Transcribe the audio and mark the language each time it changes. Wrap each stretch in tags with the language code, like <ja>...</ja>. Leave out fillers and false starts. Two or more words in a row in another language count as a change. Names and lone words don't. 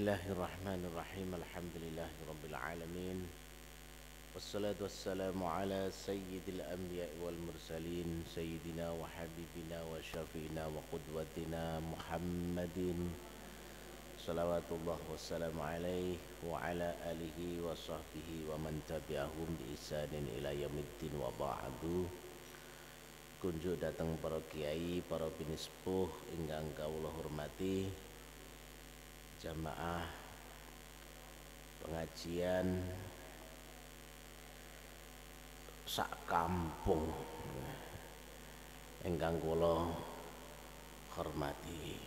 <ar>بسم الله الرحمن الرحيم. الحمد لله رب العالمين. والصلاة والسلام على سيد الأنبياء والمرسلين سيدنا وحبيبنا وشفيعنا وقدوتنا محمد صلوات الله والسلام عليه وعلى آله وصحبه ومن تبعهم بإحسان إلى يوم الدين وبعد.</ar> <jv>Kunjuk datang para kiai, para binispuh ingkang kawula hormati, jamaah pengajian sak kampung ingkang kula hormati.</jv>